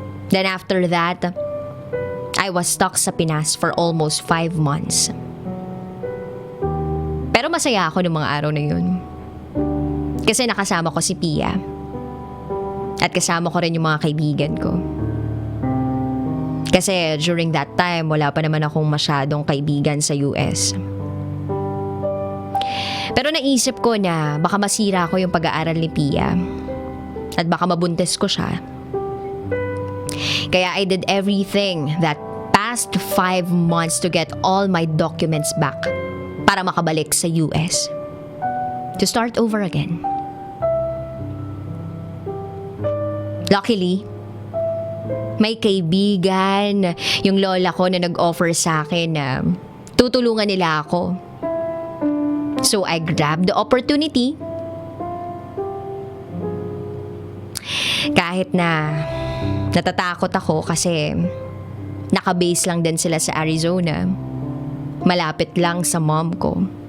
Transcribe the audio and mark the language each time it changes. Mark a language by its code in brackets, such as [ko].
[en] Then after that, I was stuck [tl] sa Pinas [en] for almost 5 months. [tl] Pero masaya ako ng mga araw na yun. Kasi nakasama ko si Pia. At kasama ko rin yung mga kaibigan ko. Kasi [en] during that time, [tl] wala pa naman akong masyadong kaibigan sa US. Pero naisip ko na baka masira ko yung pag-aaral ni Pia. At baka mabuntis ko siya. Kaya [en] I did everything that past 5 months to get all my documents back [tl] para makabalik sa US. [en] To start over again. [tl] Luckily, may kaibigan, yung lola ko na nag-offer sa akin na tutulungan nila ako. [en] So I grabbed the opportunity. [tl] Kahit na natatakot ako kasi nakabase lang din sila sa Arizona. Malapit lang sa mom ko.